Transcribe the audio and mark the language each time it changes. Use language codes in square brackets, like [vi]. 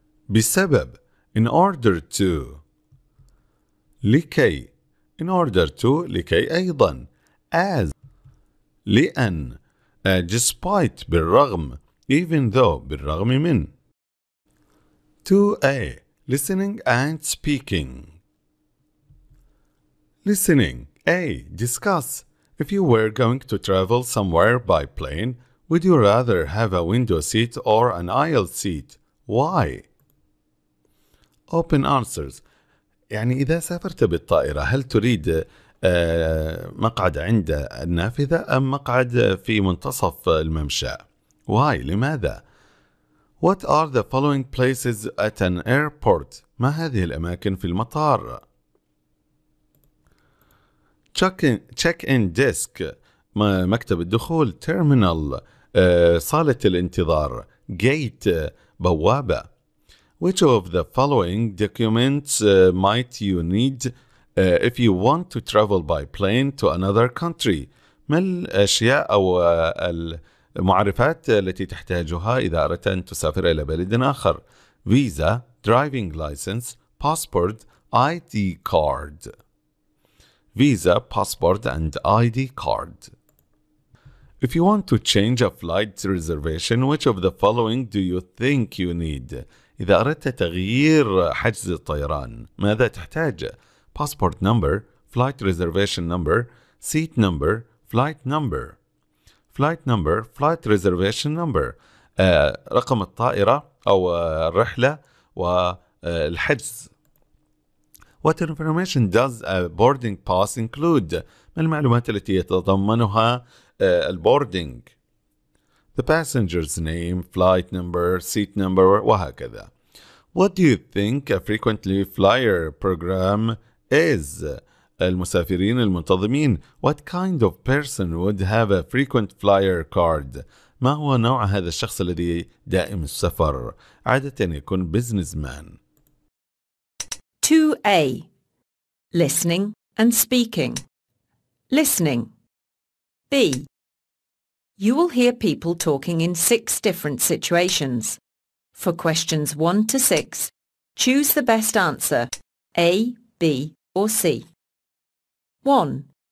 [en] بسبب in order to لكي in order to لكي أيضا as لأن despite بالرغم even though بالرغم من 2a listening and speaking. Listening. A. Discuss. If you were going to travel somewhere by plane, would you rather have a window seat or an aisle seat? Why? Open answers. [ar] يعني إذا سافرت بالطائرة هل تريد مقعد عند النافذة أم مقعد في منتصف الممشى؟ Why? لماذا؟ [en] What are the following places at an airport? [ar] ما هذه الأماكن في المطار؟ [en] check-in desk [ar] مكتب الدخول terminal صالة الانتظار gate بوابة. [en] Which of the following documents might you need if you want to travel by plane to another country? [ar] ما الأشياء أو المعرفات التي تحتاجها إذا أردت أن تسافر إلى بلد آخر؟ [en] Visa, driving license, passport, ID card. Visa, passport and ID card. If you want to change a flight reservation, which of the following do you think you need? [ar] إذا أردت تغيير حجز الطيران ماذا تحتاج؟ [en] Passport number, flight reservation number, seat number, flight number. Flight number, flight reservation number. [ar] رقم الطائرة أو الرحلة والحجز. [en] What information does a boarding pass include? [ar] ما المعلومات التي يتضمنها البوردينج؟ [en] The passenger's name, flight number, seat number [ar] وهكذا. [en] What do you think a frequently flyer program is? [ar] المسافرين المنتظمين. [en] What kind of person would have a frequent flyer card? [ar] ما هو نوع هذا الشخص الذي دائم السفر؟ عادة يكون businessman. [en] 2a. Listening and speaking. Listening. B. You will hear people talking in 6 different situations. For questions 1 to 6, choose the best answer, A, B or C. 1.